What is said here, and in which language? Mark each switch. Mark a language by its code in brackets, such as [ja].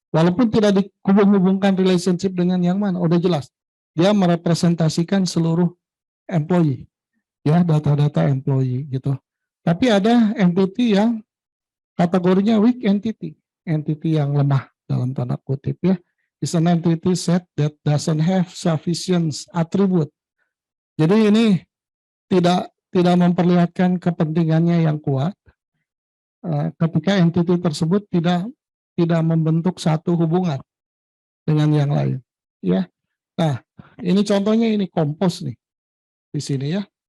[id] Walaupun tidak dihubung-hubungkan relationship dengan yang mana, udah jelas dia merepresentasikan seluruh employee, ya data-data employee gitu. Tapi ada entity yang kategorinya weak entity, entity yang lemah dalam tanda kutip ya. [en] Is an entity set that doesn't have sufficient attribute. [id] Jadi ini tidak memperlihatkan kepentingannya yang kuat ketika entity tersebut tidak membentuk satu hubungan dengan yang lain ya. Nah, ini contohnya ini kompos nih di sini ya.